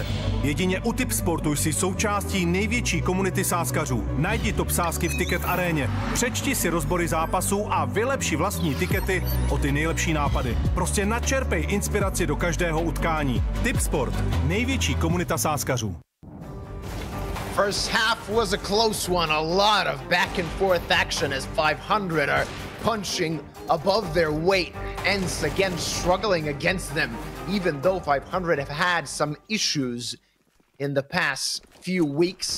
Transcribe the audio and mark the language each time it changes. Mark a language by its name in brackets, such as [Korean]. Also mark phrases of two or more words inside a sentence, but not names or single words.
[Czech] Jedině u Tipsportu jsi součástí největší komunity sázkařů. Najdi top sázky v Ticket aréně. Přečti si rozbory zápasů a vylepši vlastní tikety o ty nejlepší nápady. Prostě načerpej inspiraci do každého utkání. Tipsport, největší komunita sázkařů. [English] First half was a close one. A lot of back and forth action as 500 are punching above their weight. ENCE again struggling against them, even though 500 have had some issues in the past few weeks.